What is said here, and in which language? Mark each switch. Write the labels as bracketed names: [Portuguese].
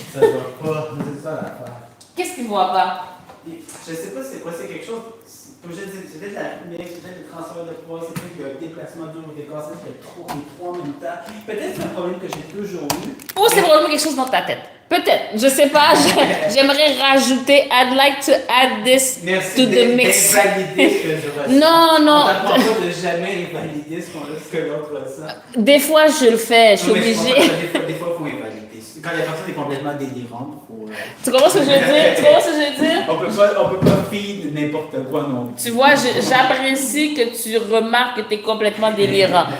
[French] Ça va pas, c'est ça l'affaire. Qu'est-ce qu'il ne voit pas? Je sais pas c'est quoi, c'est quelque chose. Comme je dis, c'est peut-être la lumière, c'est peut-être le transfert de poids, c'est peut-être le déplacement du haut des corps, c'est peut-être les trois en même temps. Peut-être c'est un problème que j'ai toujours eu. Ou c'est probablement quelque chose dans ta tête. Peut-être, je sais pas. J'aimerais rajouter. [English] I'd like to add this to the mix. [French] Invalider ce que je ressens. Non, non. On t'apprend pas de jamais invalider ce que l'autre ressent. Des fois, je le fais. Je suis obligée. Des fois, il faut invalider. Quand la personne est complètement délirante, il faut. Tu comprends ce que je veux dire? Tu comprends ce que je veux dire? On peut pas feed n'importe quoi non plus. Tu vois, j'apprécie que tu remarques que tu es complètement délirant.